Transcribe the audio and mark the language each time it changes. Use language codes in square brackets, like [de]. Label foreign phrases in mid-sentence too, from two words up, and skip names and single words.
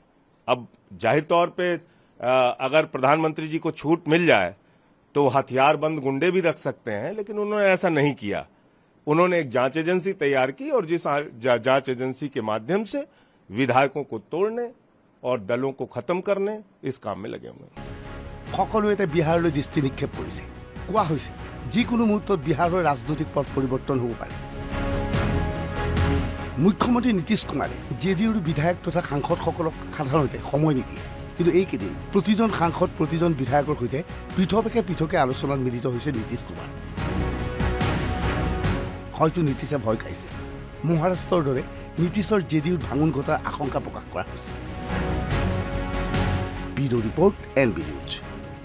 [hi] अब जाहिर तौर पे अगर प्रधानमंत्री जी को छूट मिल जाए तो हथियारबंद गुंडे भी रख सकते हैं, लेकिन उन्होंने ऐसा नहीं किया। उन्होंने एक जांच एजेंसी तैयार की और जिस जांच एजेंसी के माध्यम से विधायकों को तोड़ने और दलों को खत्म करने इस काम में लगे हुए हैं। [as] সকলোৱে বিহাৰলৈ দৃষ্টি নিক্ষেপ কৰিছে। কোৱা হৈছে যিকোনো মুহূৰ্তত বিহাৰৰ ৰাজনৈতিক পথ পৰিৱৰ্তন হ'ব পাৰে। মুখ্যমন্ত্ৰী নীতিশ কুমাৰে জেডিইউৰ বিধায়ক তথা সাংসদসকলক সাধাৰণতে সময় নিদিয়ে। কিন্তু এইকেইদিন প্ৰতিজন সাংসদ প্ৰতিজন বিধায়কৰ সৈতে পৃথকে আলোচনাত মিলিত হৈছে নীতিশ কুমাৰ হয়তো নীতিশে ভয় খাইছে মহাৰাষ্ট্ৰৰ দৰে নীতিশৰ জেডিউত ভাঙোন ঘটাৰ আশংকা প্ৰকাশ কৰা হৈছে [en] bureau report [as] NB নিউজ